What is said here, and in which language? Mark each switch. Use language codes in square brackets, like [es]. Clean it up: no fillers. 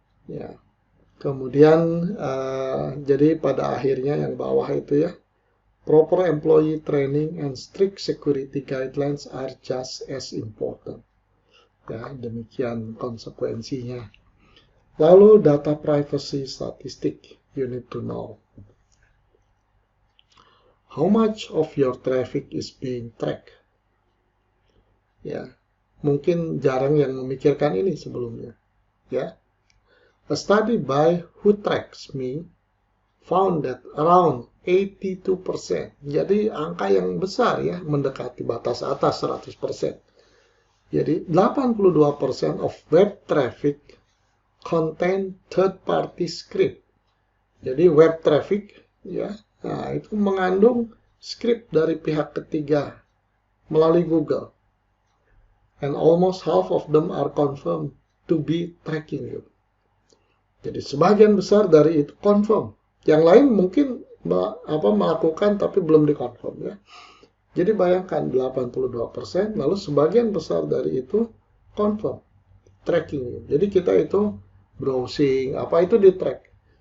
[id] Ya. Kemudian jadi pada akhirnya yang bawah itu ya, [en] proper employee training and strict security guidelines are just as important. [id] Ya, demikian konsekuensinya. Lalu [en] data privacy statistik you need to know. How much of your traffic is being tracked? [id] Ya, mungkin jarang yang memikirkan ini sebelumnya. [en] Ya, a study by Who Tracks Me found that around 82%. [id] Jadi angka yang besar ya, mendekati batas atas 100%. Jadi [en] 82% of web traffic contain third-party script. [id] Jadi web traffic ya, nah itu mengandung script dari pihak ketiga melalui Google. [en] And almost half of them are confirmed to be tracking you. [id] Jadi sebagian besar dari itu confirm. Yang lain mungkin melakukan tapi belum dikonfirm ya. Jadi bayangkan 82%, lalu sebagian besar dari itu confirm [en] tracking you. [id] Jadi kita itu browsing itu di track.